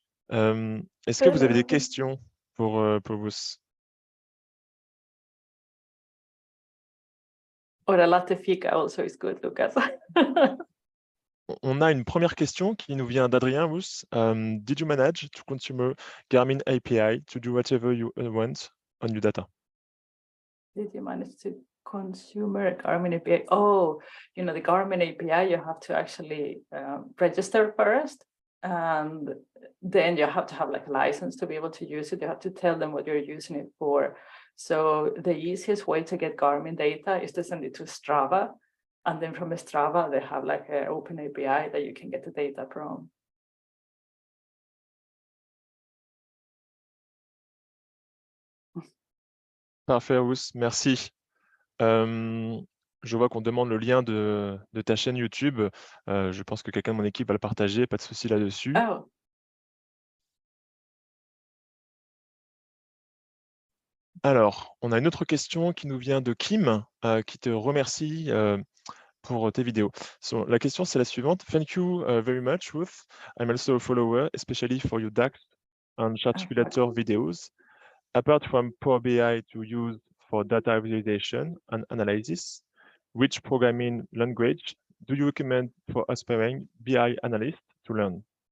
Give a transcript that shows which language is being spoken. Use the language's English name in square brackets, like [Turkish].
[French] Est-ce que vous avez des questions pour vous? [English] Or a latte fika also is good, Lucas. [French] On a une première question qui nous vient d'Adrien Wous. [English] Did you manage to consume Garmin API to do whatever you want on your data? Did you manage to consumer Garmin API? Oh, you know, the Garmin API, you have to actually register first. And then you have to have like a license to be able to use it. You have to tell them what you're using it for. So the easiest way to get Garmin data is to send it to Strava. And then from Strava, they have like an open API that you can get the data from. [French] Parfait, Wous, merci. Je vois qu'on demande le lien de ta chaîne YouTube. Je pense que quelqu'un de mon équipe va le partager, pas de souci là-dessus. Oh, Alors, on a une autre question qui nous vient de Kim, qui te remercie pour tes vidéos. So, la question, c'est la suivante. [English] Thank you very much, Ruth. I'm also a follower, especially for your DAX and Chartulator videos. Apart from Power BI to use for data visualization and analysis, which programming language do you recommend for aspiring BI analysts to learn?